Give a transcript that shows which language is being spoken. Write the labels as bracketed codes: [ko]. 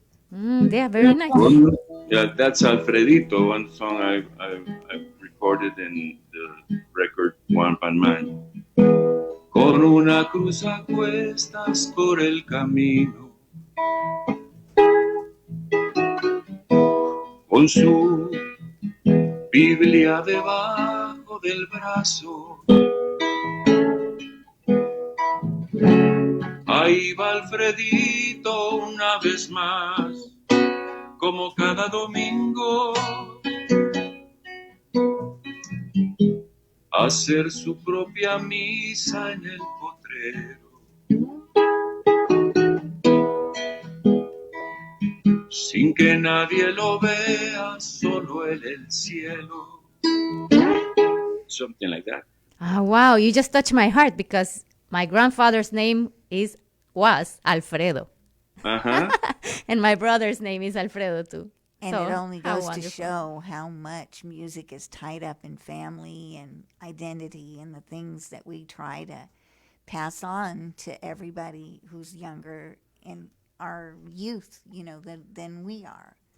[en] Yeah, very nice. yeah, that's Alfredito, one song I've recorded in the record One Pan Man. [es] Con una cruz a cuestas por el camino, con su Biblia debajo del brazo. Ahí va Alfredito una vez más, como cada domingo, a hacer su propia misa en el potrero. sin que nadie lo vea, solo en el cielo. [en] Something like that. Oh, wow, you just touched my heart because my grandfather's name was Alfredo. Uh-huh. And my brother's name is Alfredo too. And So, it only how goes to wonderful. show how much music is tied up in family and identity and the things that we try to pass on to everybody who's younger in our youth, than we are.